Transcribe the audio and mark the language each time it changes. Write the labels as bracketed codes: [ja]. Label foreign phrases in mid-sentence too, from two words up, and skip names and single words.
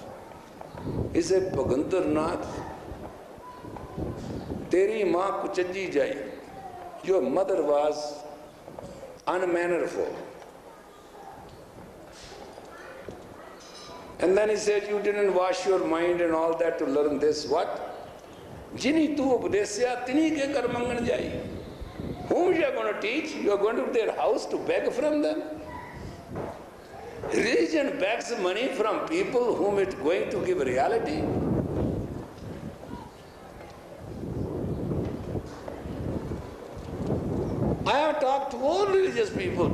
[en] He said, [pa] ਭਗੰਦਰ ਨਾਥ, ਤੇਰੀ ਮਾਂ ਕੁਚੱਜੀ ਜਾਈ. [en] Your mother was unmannerful. And then he said, you didn't wash your mind and all that to learn this. What? [pa] ਜਿਨ੍ਹੀ ਤੂੰ ਉਪਦੇਸ਼ਿਆ ਤਿਨ੍ਹੀ ਕੇ ਘਰ ਮੰਗਣ ਜਾਈ. [en] Whom you are going to teach? You are going to their house to beg from them? Religion begs money from people whom it is going to give reality. I have talked to all religious people.